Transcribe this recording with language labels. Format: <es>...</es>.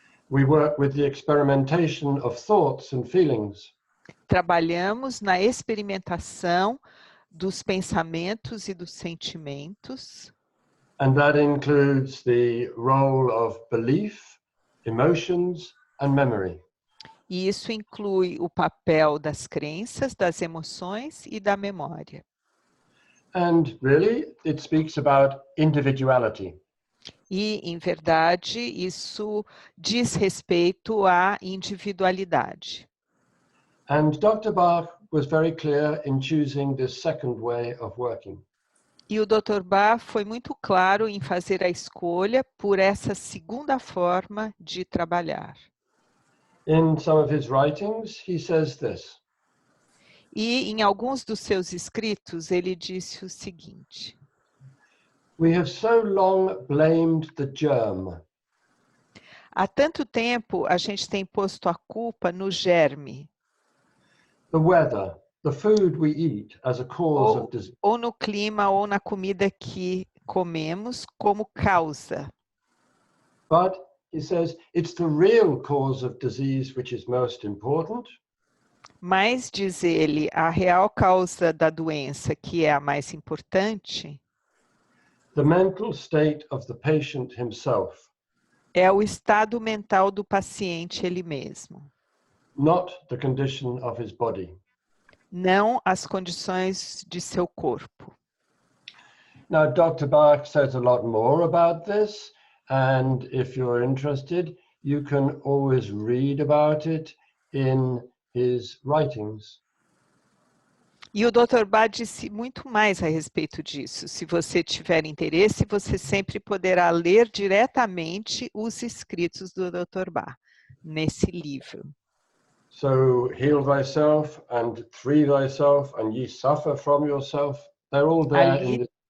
<en>We work with the experimentation of thoughts and feelings.</en> <pt>Trabalhamos na experimentação dos pensamentos e dos sentimentos.</pt> <en>And that includes the role of belief, emotions, and memory.</en> <pt>E isso inclui o papel das crenças, das emoções e da memória.</pt> <en>And really, it speaks about individuality.</en> <pt>E, em verdade, isso diz respeito à individualidade.</pt> <en>And Dr. Bach was very clear in choosing this second way of working.</en> <pt>E o Dr. Bach foi muito claro em fazer a escolha por essa segunda forma de trabalhar.</pt> <en>In some of his writings, he says this.</en> <pt>E em alguns dos seus escritos, ele disse o seguinte.</pt> <en>We have so long blamed the germ.</en> <pt>Há tanto tempo a gente tem posto a culpa no germe.</pt> <en>The weather, the food we eat as a cause of disease.</en> <pt>Ou no clima ou na comida que comemos como causa.</pt> <en>But he says, it's the real cause of disease which is most important.</en> <pt>Mas, diz ele, a real causa da doença, que é a mais importante,</pt> <en>the mental state of the patient himself,</en> <pt>é o estado mental do paciente ele mesmo,</pt> <en>not the condition of his body.</en> <pt>não as condições de seu corpo.</pt> <en>Now, Dr. Bach says a lot more about this, and if you're interested, you can always read about it in his writings.</en> <pt>E o Dr. Bach disse muito mais a respeito disso. Se você tiver interesse, você sempre poderá ler diretamente os escritos do Dr. Bach nesse livro.</pt> <en>So, heal thyself and free thyself, and ye suffer from yourself. They're all there in this.</en>